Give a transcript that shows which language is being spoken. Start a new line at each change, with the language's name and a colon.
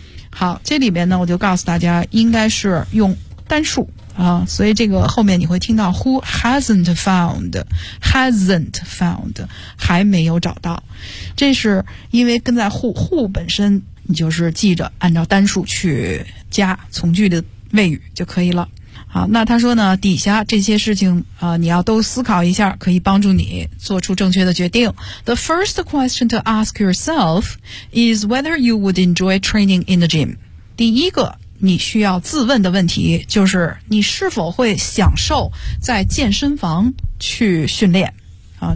Chinese: 好，这里面呢我就告诉大家应该是用单数啊，所以这个后面你会听到
English: who hasn't found， hasn't found，
Chinese: 还没有找到，这是因为跟在 who 本身你就是记着按照单数去加从句的谓语就可以了。好，那他说呢，底下这些事情你要都思考一下，可以帮助你做出正确的决定。
English: The first question to ask yourself is whether you would enjoy training in the gym。
Chinese: 第一个你需要自问的问题就是你是否会享受在健身房去训练啊？